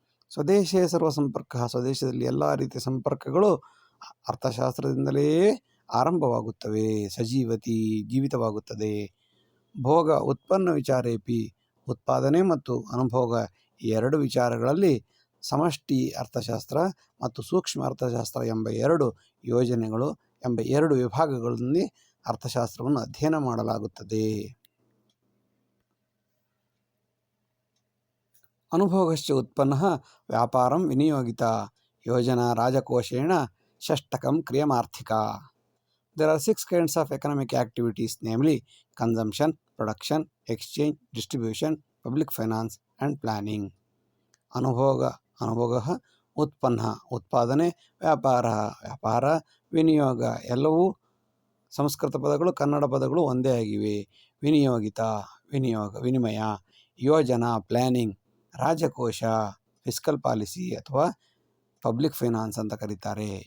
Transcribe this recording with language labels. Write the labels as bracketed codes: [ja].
[sa] ಸ್ವದೇಶೇ ಸರ್ವ ಸಂಪರ್ಕ, [kn] ಸ್ವದೇಶದಲ್ಲಿ ಎಲ್ಲ ರೀತಿಯ ಸಂಪರ್ಕಗಳು ಅರ್ಥಶಾಸ್ತ್ರದಿಂದಲೇ ಆರಂಭವಾಗುತ್ತವೆ. ಸಜೀವತಿ ಜೀವಿತವಾಗುತ್ತದೆ. [sa] ಭೋಗ ಉತ್ಪನ್ನ ವಿಚಾರೇಪಿ, [kn] ಉತ್ಪಾದನೆ ಮತ್ತು ಅನುಭೋಗ ಈ ಎರಡು ವಿಚಾರಗಳಲ್ಲಿ ಸಮಷ್ಟಿ ಅರ್ಥಶಾಸ್ತ್ರ ಮತ್ತು ಸೂಕ್ಷ್ಮ ಅರ್ಥಶಾಸ್ತ್ರ ಎಂಬ ಎರಡು ಯೋಜನೆಗಳು ಎಂಬ ಎರಡು ವಿಭಾಗಗಳಲ್ಲಿ ಅರ್ಥಶಾಸ್ತ್ರವನ್ನು ಅಧ್ಯಯನ ಮಾಡಲಾಗುತ್ತದೆ. [sa] ಅನುಭೋಗಶ್ಚ ಉತ್ಪನ್ನಃ ವ್ಯಾಪಾರಂ ವಿನಿಯೋಗಿತ ಯೋಜನಾ ರಾಜಕೋಶೇಣ ಷಷ್ಟಕಂ ಕ್ರಿಯಮಾರ್ಥಿಕ. [en] There are 6 kinds of economic activities, namely consumption, production, exchange, distribution, public finance and planning. [kn] ಅನುಭೋಗ ಉತ್ಪನ್ನ ಉತ್ಪಾದನೆ, ವ್ಯಾಪಾರ ವಿನಿಯೋಗ ಎಲ್ಲವೂ ಸಂಸ್ಕೃತ ಪದಗಳು ಕನ್ನಡ ಪದಗಳು ಒಂದೇ ಆಗಿವೆ. ವಿನಿಯೋಗಿತ ವಿನಿಮಯ, ಯೋಜನಾ ಪ್ಲ್ಯಾನಿಂಗ್, ರಾಜಕೋಶ ಫಿಸ್ಕಲ್ ಪಾಲಿಸಿ ಅಥವಾ ಪಬ್ಲಿಕ್ ಫೈನಾನ್ಸ್ ಅಂತ ಕರೀತಾರೆ.